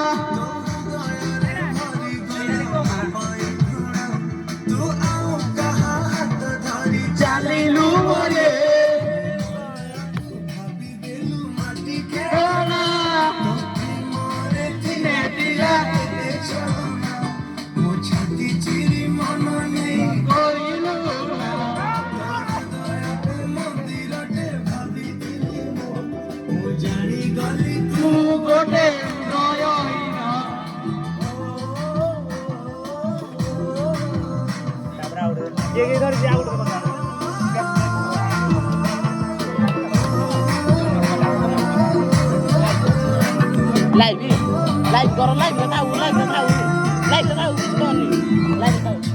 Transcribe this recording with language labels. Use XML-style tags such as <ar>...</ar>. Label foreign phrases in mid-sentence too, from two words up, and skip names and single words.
<or>ତୁ ଆଉ କାହା ହାତ ଧରି ଚାଲିଲୁ ବୋଲେ ଭାବିଦେଲୁ ମାଟି ଖେଳନା ମରେ ଥିଲେ ପିଲା ମୋ ଛାତି ଚିରି ମନ ନେଇ କରିଲୁ ମନ୍ଦିରଟେ ଭାବିଥିଲି ମୁଁ ଜାଣିଗଲି ତୁ ଗୋଟେ</or> <hi>लाइव करो लाइव बताओ कुछ नहीं लाइव बताओ</hi>